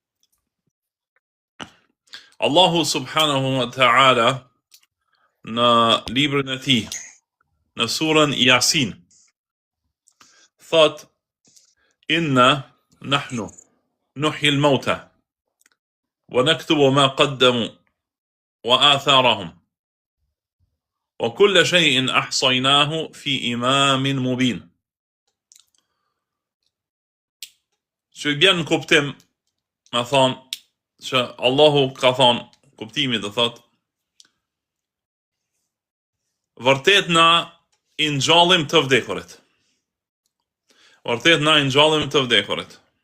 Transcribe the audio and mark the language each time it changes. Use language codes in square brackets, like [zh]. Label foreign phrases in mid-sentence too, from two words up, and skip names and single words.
[ar] الله سبحانه وتعالى [sq] në librin tonë në [ar] سورة ياسين thot إنا نحن نحيي الموتى ونكتب ما قدموا وآثارهم وكل شيء أحصيناه في إمام مبين. [sq] Që bjen në kuptim, me thonë, që Allahu ka thonë, kuptimi dhe thot, vërtet na i ngjallim të vdekurit. Vërtet na i ngjallim të vdekurit.